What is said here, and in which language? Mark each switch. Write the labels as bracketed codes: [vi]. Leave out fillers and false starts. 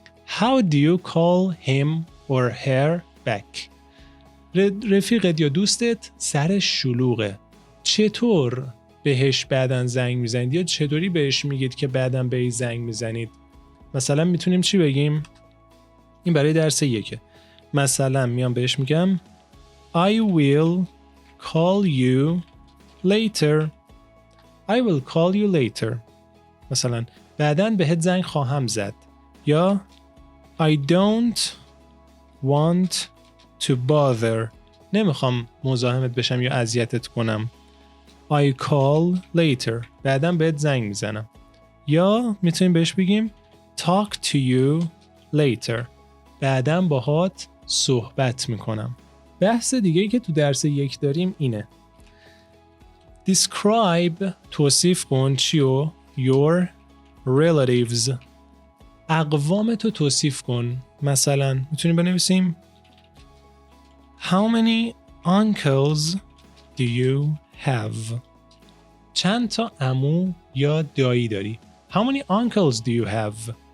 [en] How do you call him or her back? [fa] رفیقت یا دوستت سرش شلوغه. چطور بهش بعدن زنگ میزنید یا چطوری بهش میگید که بعدن بهش زنگ میزنید؟ مثلا میتونیم چی بگیم؟ این برای درس 1. مثلا میام بهش میگم [en] I will call you later. I will call you later. [fa] مثلا بعدن بهت زنگ خواهم زد. [en] یا I don't want to bother. [fa] نمیخوام مزاحمت بشم یا اذیتت کنم. [en] I call later. [fa] بعدم بهت زنگ میزنم. یا میتونیم بهش بگیم [en] talk to you later. [fa] بعدم باهات صحبت میکنم. بحث دیگه‌ای که تو درس 1 داریم اینه. [en] Describe [fa] توصیف کن چیو؟ [en] Your relatives. [fa] اقوامتو توصیف کن. مثلا میتونیم بنویسیم [en] How many uncles do you have? [fa] چند تا عمو یا دایی داری؟ [en] How many uncles do you have?